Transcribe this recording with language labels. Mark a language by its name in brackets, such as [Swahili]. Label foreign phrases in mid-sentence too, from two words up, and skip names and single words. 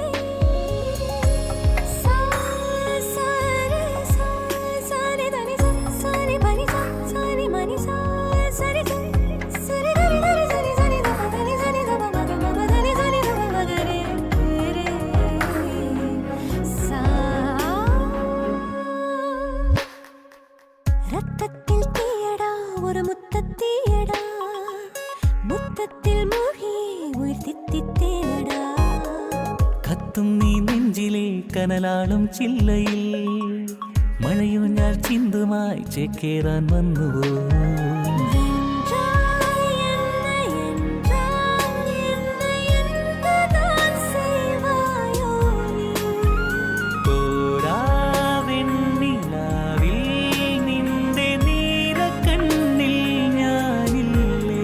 [Tamil] சா சாரே சா சாரே தனி சா சாரே பனி சா சாரே மணி சா சரி சரி சரி தரி தரி சரி சரி தப தரி சரி தப மக மக தரி சரி தப மக ரே ரே சா ரத்தத்தில் தீயடா ஒரு முத்தத்தீயடா முத்தத்தில் மூழ்கி உயிர் தித்தித்தேனடா [Malayalam] കത്തും നീ നെഞ്ചിലെ കനലാളും ചില്ലയിൽ മഴയൂഞ്ഞാൽ ചിന്തുമായി ചേക്കേറാൻ വന്നുവോ [Tamil] என்றாய் என்னை என்றுதான் செய்வாயோ நீ [Malayalam] തോരാ വെണ്ണിലാവിൽ നിന്റെ നീലക്കണ്ണിൽ ഞാനില്ലേ